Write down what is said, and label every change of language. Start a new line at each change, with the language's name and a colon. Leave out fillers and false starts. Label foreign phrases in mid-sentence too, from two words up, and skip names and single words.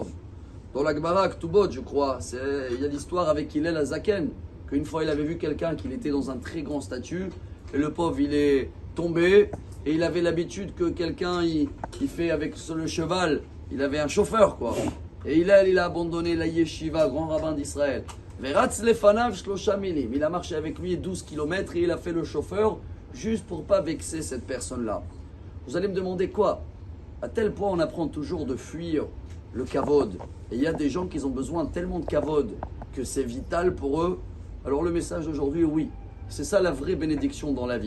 French: Dans la Gemara Ktubot, je crois, il y a l'histoire avec Hillel Azaken, qu'une fois il avait vu quelqu'un qui était dans un très grand statut, et le pauvre il est tombé, et il avait l'habitude que quelqu'un il fait avec le cheval, il avait un chauffeur quoi. Et il a abandonné la yeshiva, grand rabbin d'Israël.
Hebrew: ורץ לפניו שלושה מילים.
French: Il a marché avec lui 12 km et il a fait le chauffeur juste pour pas vexer cette personne-là. Vous allez me demander quoi? À tel point on apprend toujours de fuir le kavod. Et il y a des gens qui ont besoin tellement de kavod que c'est vital pour eux. Alors le message d'aujourd'hui, oui, c'est ça la vraie bénédiction dans la vie.